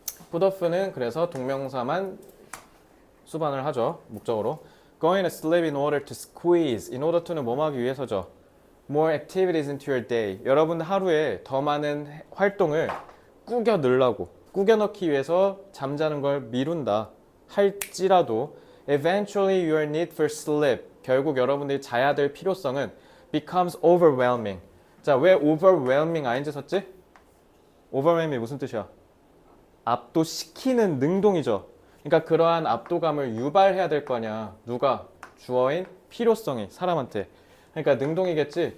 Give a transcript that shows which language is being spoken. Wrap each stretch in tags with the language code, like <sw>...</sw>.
<ko>put off는 그래서 동명사만 수반을 하죠. 목적으로.</ko> <en>Going to sleep in order to squeeze.</en> <ko>in order to는 뭐뭐 하기 위해서죠.</ko> <en>More activities into your day.</en> <ko>여러분 하루에 더 많은 활동을 꾸겨 넣으려고. 꾸겨 넣기 위해서 잠자는 걸 미룬다. 할지라도</ko> <en>eventually your need for sleep.</en> <ko>결국 여러분들이 자야 될 필요성은</ko> <en>becomes overwhelming.</en> <ko>자, 왜 overwhelming ing 썼지? overwhelming 무슨 뜻이야? 압도시키는 능동이죠. 그러니까 그러한 압도감을 유발해야 될 거 아니야. 누가? 주어인 필요성이 사람한테. 그러니까 능동이겠지.</ko>